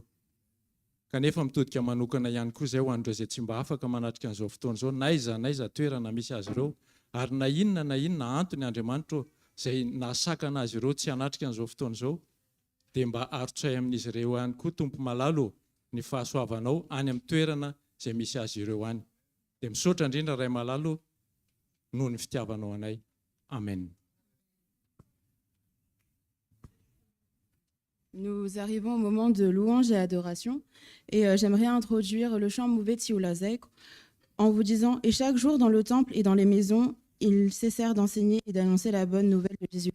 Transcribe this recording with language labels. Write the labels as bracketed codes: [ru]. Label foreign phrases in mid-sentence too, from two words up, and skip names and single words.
[mg] Kanefa mitodika manokana ihany koa izay ho an'ireo izay tsy mba afaka manatrika an'izao fotoana izao, naiza toerana misy azy ireo, ary na inona antony Andriamanitra izay nahasakana azy ireo tsy hanatrika an'izao fotoana izao, dia mba arotsay amin'izy ireo ihany koa Tompo malalo ny fahasoavanao any amin'ny toerana izay misy azy ireo any. Dia misaotra indrindra ray malalo noho ny fitiavanao anay. Amen. [fr] Nous arrivons au moment de louange et adoration et j'aimerais introduire le chant Mouvet Tiulazek en vous disant « Et chaque jour dans le temple et dans les maisons, ils cessèrent d'enseigner et d'annoncer la bonne nouvelle de Jésus-Christ.